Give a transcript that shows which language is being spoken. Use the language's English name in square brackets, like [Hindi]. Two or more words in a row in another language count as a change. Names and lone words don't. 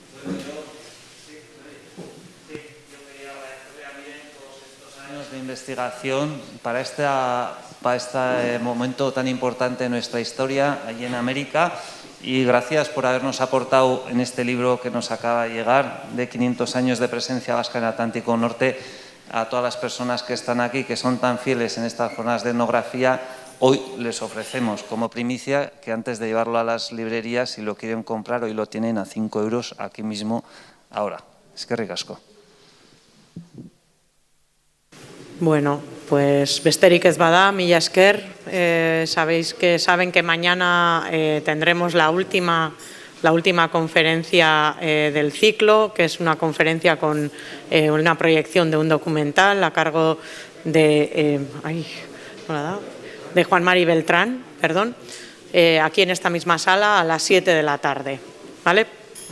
[Spanish] De investigación para este momento tan importante en nuestra historia allí en América Y gracias por habernos aportado en este libro que nos acaba de llegar, de 500 años de presencia vasca en el Atlántico Norte, a todas las personas que están aquí, que son tan fieles en estas jornadas de etnografía. Hoy les ofrecemos como primicia que antes de llevarlo a las librerías, si lo quieren comprar, hoy lo tienen a 5 euros aquí mismo, ahora. [Basque] Eskerrik asko. Bueno, pues besterik ez bada, mila esker. [Spanish] Saben que mañana tendremos la última conferencia del ciclo, que es una conferencia con una proyección de un documental a cargo de Juan Mari Beltrán, aquí en esta misma sala a las 7 de la tarde, ¿vale?